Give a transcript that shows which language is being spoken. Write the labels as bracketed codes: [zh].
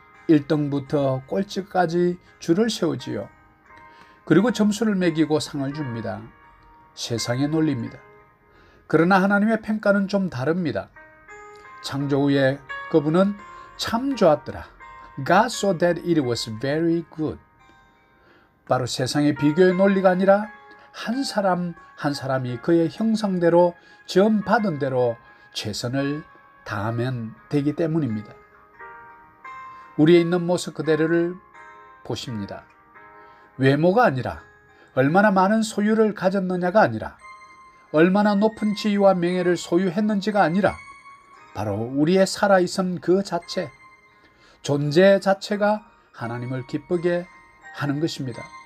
[ko] 1등부터 꼴찌까지 줄을 세우지요. 그리고 점수를 매기고 상을 줍니다. 세상의 논리입니다. 그러나 하나님의 평가는 좀 다릅니다. 창조 후에 그분은 참 좋았더라. [en] God saw that it was very good. [ko] 바로 세상의 비교의 논리가 아니라 한 사람 한 사람이 그의 형상대로 지음받은 대로 최선을 다하면 되기 때문입니다. 우리의 있는 모습 그대로를 보십니다. 외모가 아니라 얼마나 많은 소유를 가졌느냐가 아니라 얼마나 높은 지위와 명예를 소유했는지가 아니라 바로 우리의 살아있음 그 자체, 존재 자체가 하나님을 기쁘게 하는 것입니다.